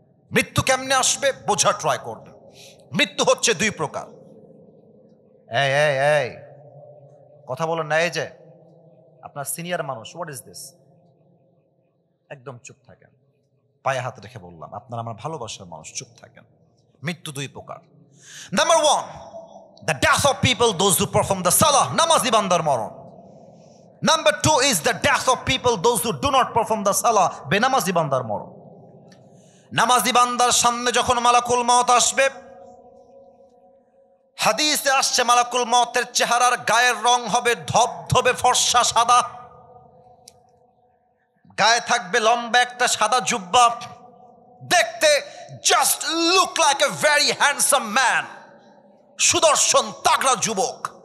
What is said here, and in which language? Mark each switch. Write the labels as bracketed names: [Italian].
[Bangla] মৃত্যু কেমনে আসবে বোঝা ট্রাই করবে। মৃত্যু হচ্ছে 2 প্রকার। এই কথা বলেন না, এই যে আপনার সিনিয়র মানুষ, [English] What is this? [Bangla] একদম চুপ থাকেন। পায়ে হাত রেখে বললাম, আপনার আমার ভালোবাসার মানুষ, চুপ থাকেন। মৃত্যু 2 প্রকার। [English] number 1, the death of people, those who perform the salah, [Bangla] নামাজি বান্দার মরণ। [English] Number 2 is the death of people, those who do not perform the salah, [Bangla] বেনামাজি বান্দার মরণ। নামাজি বান্দার সামনে যখন মালাকুল মওত আসবে, হাদিসে আসছে মালাকুল মওতের চেহারার গায়ের রং হবে ধবধবে ফর্সা সাদা। গায়ে থাকবে লম্বা একটা সাদা জুব্বা, দেখতে [English] just look like a very handsome man, [Bangla] সুদর্শন তাগড়া যুবক।